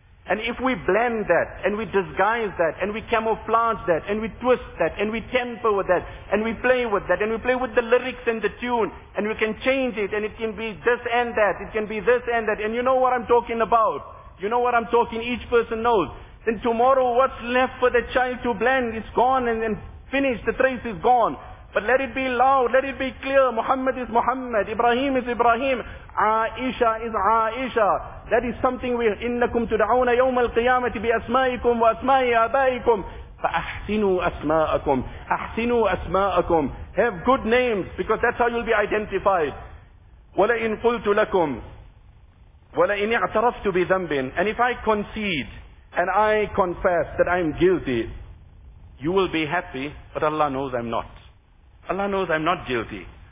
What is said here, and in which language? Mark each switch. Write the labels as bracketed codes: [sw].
[en] And if we blend that, and we disguise that, and we camouflage that, and we twist that, and we temper with that, and we play with that, and we play with the lyrics and the tune, and we can change it, and it can be this and that, it can be this and that, and you know what I'm talking about. You know what I'm talking, each person knows. Then tomorrow what's left for the child to blend is gone and finished, the trace is gone. But let it be loud, let it be clear, Muhammad is Muhammad, Ibrahim is Ibrahim, Aisha is Aisha. That is something we, [ar] إِنَّكُمْ تُدْعَوْنَ يَوْمَ الْقِيَامَةِ بِأَسْمَائِكُمْ وَأَسْمَائِ آبَائِكُمْ فَأَحْسِنُوا أَسْمَاءَكُمْ أَحْسِنُوا أَسْمَاءَكُمْ. [en] Have good names, because that's how you'll be identified. [ar] وَلَئِنْ قُلْتُ لَكُمْ وَلَئِنْ اعْتَرَفْتُ بِذَنْبٍ. [en] And if I concede, and I confess that I'm guilty, you will be happy, but Allah knows I'm not. Allah knows I'm not guilty.